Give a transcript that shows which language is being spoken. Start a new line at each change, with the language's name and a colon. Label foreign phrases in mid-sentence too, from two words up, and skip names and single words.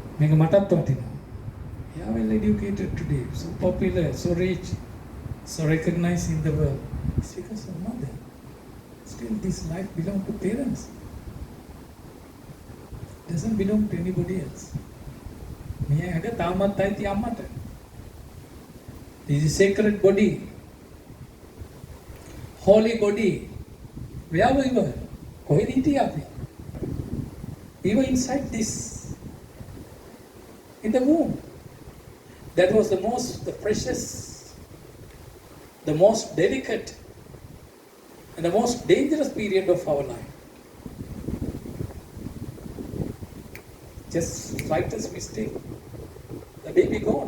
Sinhala: මේක මටත් වටිනවා.
English: You are well educated today, so popular, so rich, so recognized in the world. It's because of mother. Still this life belongs to parents. Doesn't belong to anybody else.
Sinhala: මේ ඇඟ තාමත් අයිති අම්මට.
English: This is sacred body. Holy body. Where we were?
Sinhala: කොහෙද හිටියේ අපි?
English: We were inside this. In the womb. That was the precious, the most delicate, and the most dangerous period of our life. Just slightest mistake, the baby gone.